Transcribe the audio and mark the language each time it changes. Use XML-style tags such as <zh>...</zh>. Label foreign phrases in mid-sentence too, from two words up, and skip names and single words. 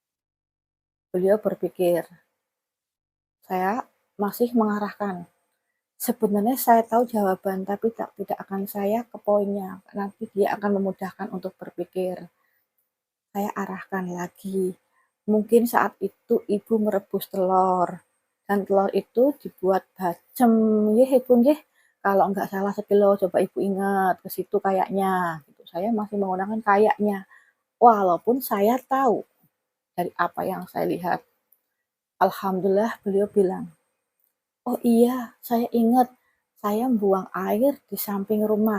<id>Beliau berpikir, saya masih mengarahkan. Sebenarnya saya tahu jawaban, tapi tidak akan saya ke poinnya, nanti dia akan memudahkan untuk berpikir. Saya arahkan lagi. Mungkin saat itu ibu merebus telur, dan telur itu dibuat bacem, nggih ibu nggih. Kalau nggak salah sekilo, coba ibu ingat ke situ kayaknya, gitu. Saya masih menggunakan kayaknya, walaupun saya tahu dari apa yang saya lihat. Alhamdulillah beliau bilang, "Oh iya, saya ingat, saya buang air di samping rumah."</id>